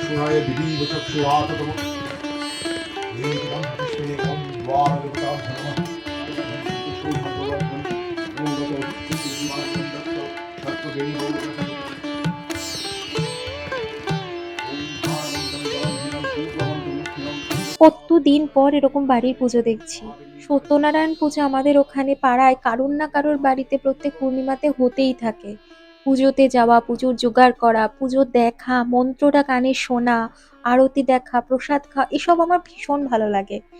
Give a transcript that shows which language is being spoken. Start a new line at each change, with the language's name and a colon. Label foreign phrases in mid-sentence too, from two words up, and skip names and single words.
Sanskrit: सुराय दिवीव चक्षुरात तम वेदं विष्णे ओम द्वार देवता धर्म शो भगवान ओम भगवती शिवाय दत्त सर्वदेव
Bangla: কতদিন পর এরকম বাড়ির পুজো দেখছি। সত্যনারায়ণ পুজো আমাদের ওখানে পাড়ায় কারোর না কারোর বাড়িতে প্রত্যেক পূর্ণিমাতে হতেই থাকে। পুজোতে যাওয়া, পুজোর জোগাড় করা, পুজো দেখা, মন্ত্রটা কানে শোনা, আরতি দেখা, প্রসাদ খাওয়া, এসব আমার ভীষণ ভালো লাগে।